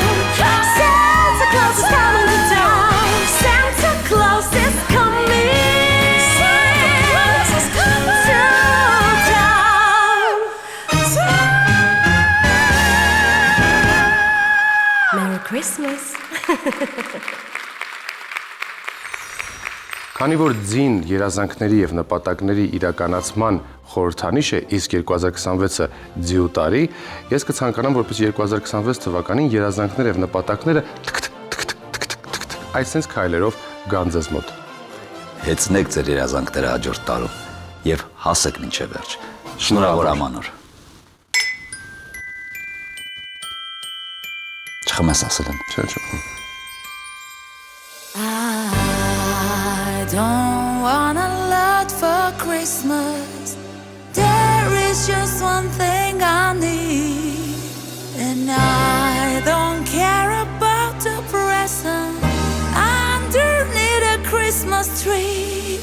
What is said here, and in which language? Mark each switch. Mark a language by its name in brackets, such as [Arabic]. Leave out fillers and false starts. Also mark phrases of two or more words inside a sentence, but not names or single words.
[English] Santa Claus is coming to town. Santa Claus is coming. Santa Claus is coming to town. Merry Christmas. [Armenian] Քանի որ ձին երազանքների եւ նպատակների իրականացման խորհրդանիշ է, իսկ 2026-ը ձիու տարի, ես կցանկանամ, որպես 2026 թվականին երազանքները եւ նպատակները այսպես քայլերով գան ձեզ մոտ։ Հեծնեք ձեր երազանքները հաջորդ տարում եւ հասեք մինչեւ վերջ։ Շնորհավոր ամանոր։ Չխմես ասել եմ։ Չէ։ [English] I don't wanna Christmas, there is just one thing I need, and I don't care about the present underneath a Christmas tree.